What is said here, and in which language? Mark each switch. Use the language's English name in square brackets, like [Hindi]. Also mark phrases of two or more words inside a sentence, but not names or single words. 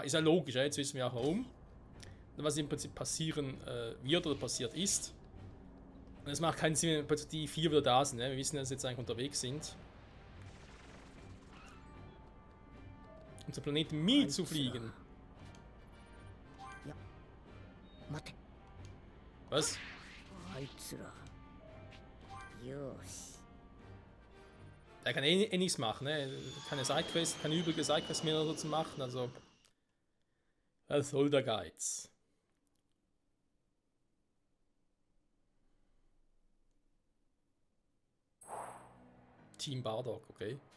[German] Ist ja logisch, jetzt wissen wir auch warum. Und was im Prinzip passieren wird oder passiert ist. Und es macht keinen Sinn, wenn die 4 wieder da sind. Ne? Wir wissen, dass sie jetzt eigentlich unterwegs sind. Um zum Planeten Mi zu fliegen. [Japanese] 待て。 [German] Was? [Japanese] あいつら。よーし。 [German] Er kann eh nichts machen, ne? Keine Sidequest, keine übrige Sidequest mehr oder so zu machen, also. Was soll der Geiz? Team Bardock, okay.